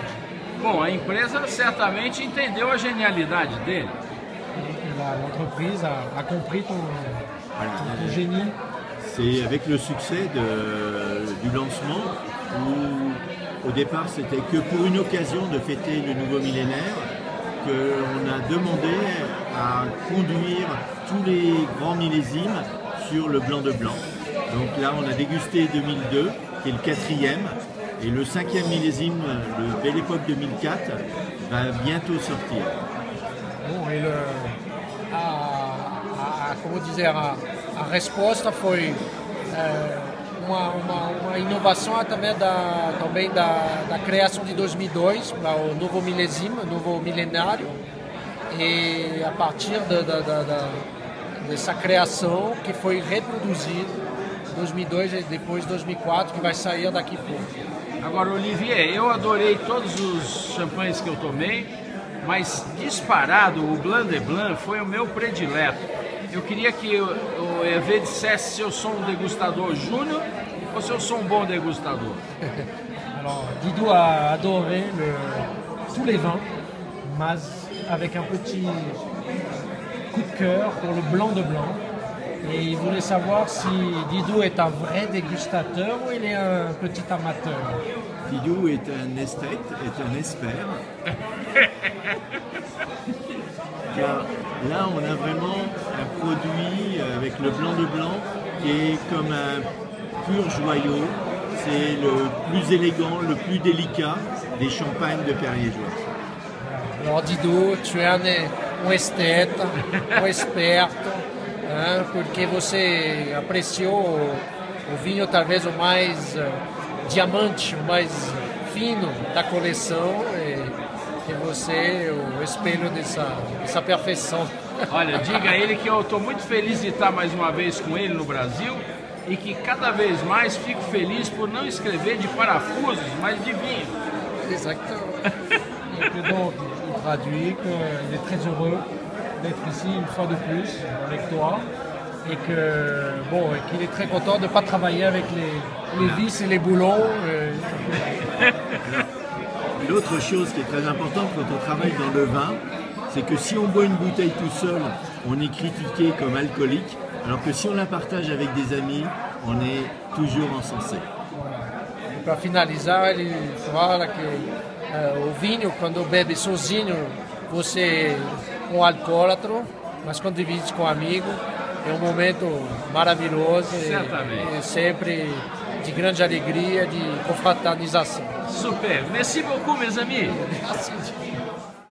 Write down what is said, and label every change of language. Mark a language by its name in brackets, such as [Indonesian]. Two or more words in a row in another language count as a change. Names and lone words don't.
[Portuguese] Bom, a empresa certamente entendeu a genialidade dele. [French] L'entreprise a compris ton génie. C'est avec le succès du lancement où au départ c'était que pour une occasion de fêter le nouveau millénaire qu'on a demandé à conduire tous les grands millésimes sur le blanc de blanc. Donc là on a dégusté 2002 qui est le 4e et le 5e millésime, le Belle Époque 2004, va bientôt sortir. [Portuguese] Bom, ele, como dizer, a resposta foi uma inovação através também da criação de 2002 para o novo milésime, novo milenário, e a partir dessa criação que foi reproduzida em 2002 e depois 2004, que vai sair daqui a pouco. Agora, Olivier, eu adorei todos os champanhes que eu tomei, mas disparado o Blanc de Blanc foi o meu predileto. Eu queria que o Hervé dissesse se eu sou um degustador júnior ou se eu sou um bom degustador. [French] Alors, Didou a adoré tous les vins, mais avec un petit coup de cœur pour le blanc de blanc. Et il voulait savoir si Didou est un vrai dégustateur ou il est un petit amateur. Didou est un esthète, est un expert. Car là, on a vraiment un produit avec le blanc de blanc qui est comme un pur joyau. C'est le plus élégant, le plus délicat des champagnes de Perrier-Jouët. [Portuguese] Alors Didou, tu es um esteta, um esperto, porque você apreciou o vinho talvez o mais diamante, o mais fino da coleção, e você é o espelho dessa perfeição. Olha, diga a ele que eu estou muito feliz de estar mais uma vez com ele no Brasil e que cada vez mais fico feliz por não escrever de parafusos, mas de vinho. [French] Exactement. Et donc, il traduit qu'il est très heureux d'être ici une fois de plus avec toi et qu'il est très content de ne pas travailler avec les vis et les boulons. L'autre chose qui est très importante quand on travaille dans le vin, c'est que si on boit une bouteille tout seul, on est critiqué comme alcoolique, alors que si on la partage avec des amis, on est toujours encensé. [Portuguese] Para finalizar, ele fala que o vinho, quando bebe sozinho, você é um alcoólatra, mas quando divide com um amigo, é um momento maravilhoso e sempre de grande alegria, de confraternização. [French] Super. Merci beaucoup, mes amis. Merci.